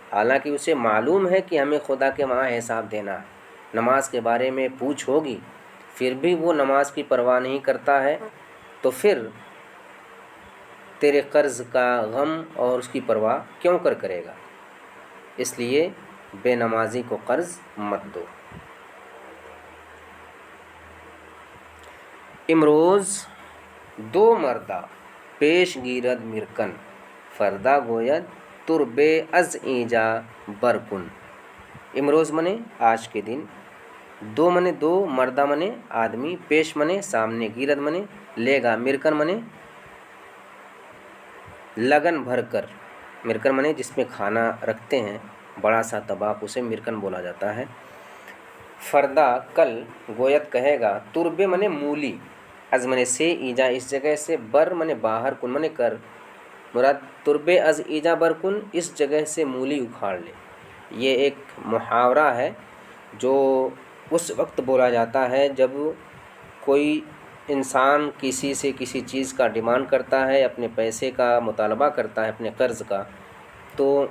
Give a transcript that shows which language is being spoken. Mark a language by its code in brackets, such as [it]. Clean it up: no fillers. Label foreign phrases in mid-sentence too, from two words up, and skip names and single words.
[ur] حالانکہ اسے معلوم ہے کہ ہمیں خدا کے وہاں حساب دینا ہے، نماز کے بارے میں پوچھ ہوگی، پھر بھی وہ نماز کی پرواہ نہیں کرتا ہے، تو پھر تیرے قرض کا غم اور اس کی پرواہ کیوں کرے گا؟ اس لیے بے نمازی کو قرض مت دو۔ [fa] امروز دو مردہ پیش گیرد مرکن، فردہ گوید تربے از اینجا برکن۔ [ur] امروز منے آج کے دن، دو منے دو، مردہ منے آدمی، پیش منے سامنے، گیرد منے لے گا، مرکن منے لگن بھر کر، مرکن منے جس میں کھانا رکھتے ہیں، بڑا سا طباق، اسے مرکن بولا جاتا ہے۔ فردہ کل، گویت کہے گا، تربے منے مولی، از منے سے، ایجا اس جگہ سے، بر منے باہر، کن منے کر، مراد [fa] تربے از ایجا برکن، [ur] اس جگہ سے مولی اکھاڑ لے۔ یہ ایک محاورہ ہے جو اس وقت بولا جاتا ہے جب کوئی انسان کسی سے کسی چیز کا ڈیمانڈ کرتا ہے، اپنے پیسے کا مطالبہ کرتا ہے، اپنے قرض کا، تو